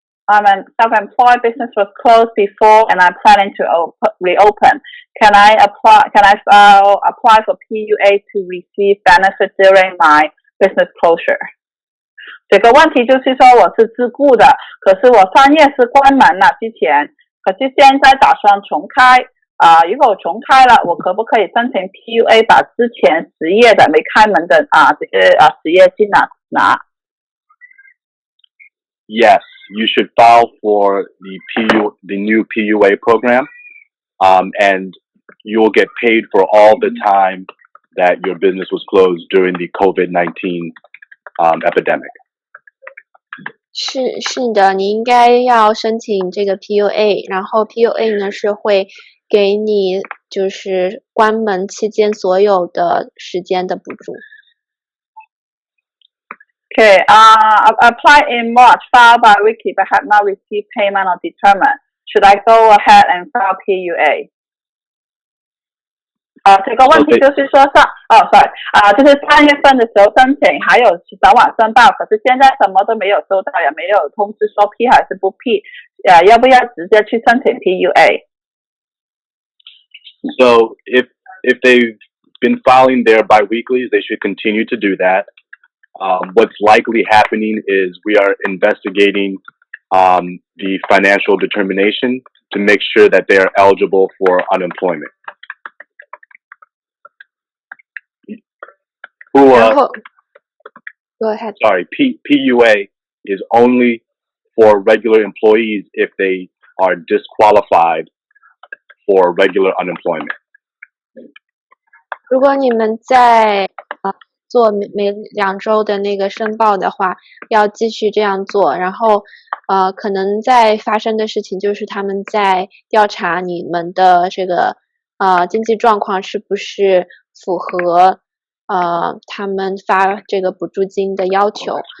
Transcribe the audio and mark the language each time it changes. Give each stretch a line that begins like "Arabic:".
English: Self-employed business was closed before, and I'm planning to reopen. Can I apply for PUA to receive benefit during my business closure?
Chinese: 这个问题就是说我是自雇的，可是我商业是关门了之前，可是现在打算重开。如果我重开了，我可不可以申请 PUA 把之前失业的没开门的这些失业金拿？
English: Yes, you should file for the new PUA program, and you will get paid for all the time that your business was closed during the COVID-19 epidemic.
Chinese: 是的，你应该要申请这个 PUA， 然后 PUA 呢是会给你就是关门期间所有的时间的补助。
English: Okay, apply in March, file by weekly, but have not received payment or determined. Should I go ahead and file PUA?
Chinese: 这个问题就是说就是3月份的时候申請，還有早晚申報，可是現在什麼都沒有收到，也沒有通知說批還是不批，要不要直接去申請 PUA?
English: So if they've been filing their biweeklies, they should continue to do that. What's likely happening is we are investigating the financial determination to make sure that they are eligible for unemployment. Go ahead. Sorry, PUA is only for regular employees if they are disqualified for regular unemployment.
Chinese: 如果你们在做每2周的那个申报的话，要继续这样做。然后可能在发生的事情就是他们在调查你们的这个经济状况是不是符合他们发这个补助金的要求。